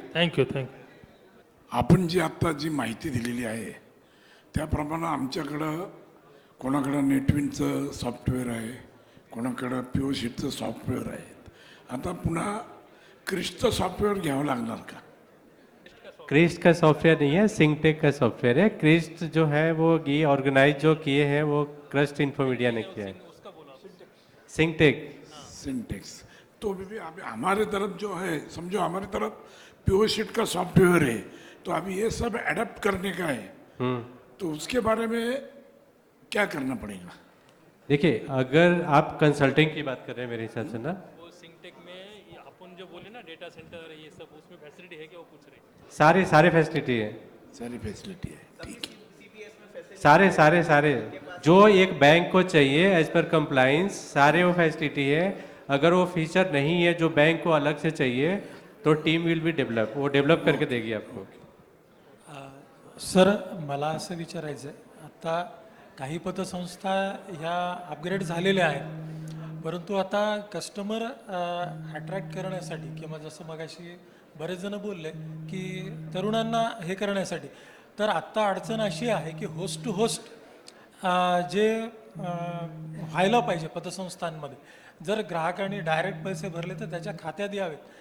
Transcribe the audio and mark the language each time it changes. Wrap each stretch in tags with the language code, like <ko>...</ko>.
<en>Thank you.</en> <mr>आपण जी आत्ता जी माहिती दिलेली आहे त्याप्रमाणे आमच्याकडं कोणाकडं नेटविनचं सॉफ्टवेअर आहे, कोणाकडं POSITचं सॉफ्टवेअर आहे. आता पुन्हा क्रिस्टचं सॉफ्टवेअर घ्यावं लागणार का?</mr> <hi>क्रिस्ट का सॉफ्टवेयर नहीं है, सिंकटेक का सॉफ्टवेयर है. क्रिस्ट जो है वो ये ऑर्गेनाइज जो किए हैं वो क्रस्ट इन्फोमीडिया ने किया है. सिंकटेक. सिंटेक्स तो भी अभी हमारे तरफ जो है, समझो हमारी तरफ POSIT का सॉफ्टवेयर है, तो अभी ये सब एडप्ट करने का है, तो उसके बारे में क्या करना पड़ेगा? देखिए, अगर आप कंसल्टिंग की बात कर रहे हैं मेरे हिसाब से ना, वो सिंगटेक में ये अपन जो बोले ना डेटा सेंटर ये सब, उसमें फैसिलिटी है क्या, वो पूछ रहे हैं. सारे फैसिलिटी है, सारी फैसिलिटी है, ठीक है. सारे जो एक बैंक को चाहिए एज पर कंप्लाइंस, सारे वो फैसिलिटी है. अगर वो फीचर नहीं है जो बैंक को अलग से चाहिए तो</hi> <en>team will be develop,</en> <hi>वो डेवलप करके देगी आपको.</hi> <mr>सर मला असं विचारायचं आहे, आता काही पतसंस्था ह्या अपग्रेड झालेल्या आहेत, परंतु आता कस्टमर अट्रॅक्ट करण्यासाठी किंवा जसं मगाशी बरेच जण बोलले की तरुणांना हे करण्यासाठी, तर आत्ता अडचण अशी आहे की होस्ट टू होस्ट जे व्हायला पाहिजे पतसंस्थांमध्ये, जर ग्राहकांनी डायरेक्ट पैसे भरले तर त्याच्या खात्यात यावेत.</mr>